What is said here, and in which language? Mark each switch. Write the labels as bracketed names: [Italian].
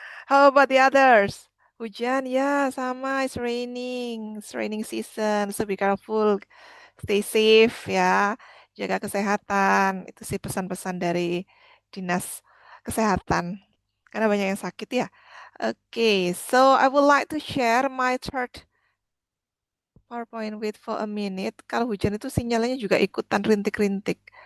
[English] How about the others? Hujan, ya sama, it's raining season, so be careful, stay safe ya, [Indonesian] jaga kesehatan. Itu sih pesan-pesan dari Dinas Kesehatan, karena banyak yang sakit ya. [English] Okay, so I would like to share my third PowerPoint. Wait for a minute. [Indonesian] Kalau hujan itu sinyalnya juga ikutan rintik-rintik.